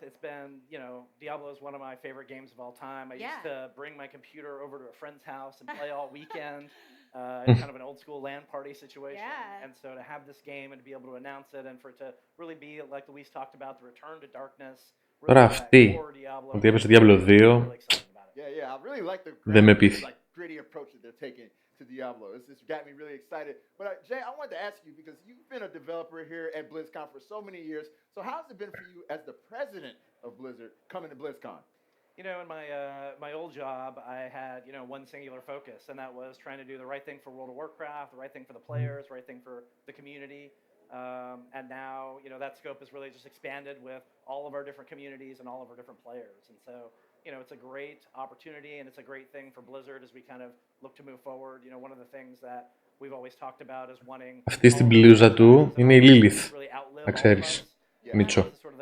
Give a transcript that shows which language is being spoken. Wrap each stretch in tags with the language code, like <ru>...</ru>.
<en>It's been, Diablo is one of my favorite games of all time. I used to bring my computer over to a friend's house and play all weekend. It's kind of an old school LAN party situation. Yeah. And so to have this game and to be able to announce it and for it to really be, like Luis talked about, the return to darkness.</en> <el>Τώρα αυτή, ότι έπαιζε Diablo 2,</el> <en>Yeah, I really like the</en> <el>δεν με πείθει.</el> <en>gritty approach that they're taking to Diablo. It's got me really excited. But Jay, I wanted to ask you, because you've been a developer here at BlizzCon for so many years. So how's it been for you as the president of Blizzard coming to BlizzCon? In my old job, I had one singular focus, and that was trying to do the right thing for World of Warcraft, the right thing for the players, the right thing for the community. And now that scope has really just expanded with all of our different communities and all of our different players. And so it's a great opportunity, and it's a great thing for Blizzard as we kind of look to move forward. One of the things that we've always talked about is wanting.</en> <el>Αυτή στην πλούζα του είναι η Lilith. Να ξέρεις, Μίτσο.</el>